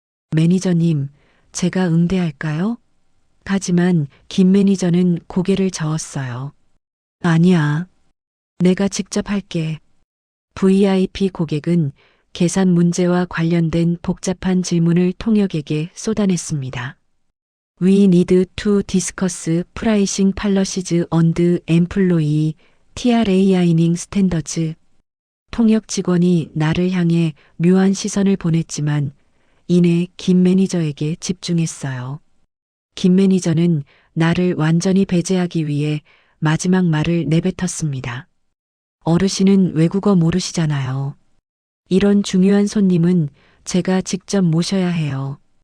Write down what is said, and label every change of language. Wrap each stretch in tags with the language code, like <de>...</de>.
<ko>매니저님, 제가 응대할까요? 하지만 김 매니저는 고개를 저었어요. 아니야. 내가 직접 할게. VIP 고객은 계산 문제와 관련된 복잡한 질문을 통역에게 쏟아냈습니다.</ko> <en>We need to discuss pricing policies on the employee training standards.</en> <ko>통역 직원이 나를 향해 묘한 시선을 보냈지만 이내 김 매니저에게 집중했어요. 김 매니저는 나를 완전히 배제하기 위해 마지막 말을 내뱉었습니다. 어르신은 외국어 모르시잖아요. 이런 중요한 손님은 제가 직접 모셔야 해요.</ko>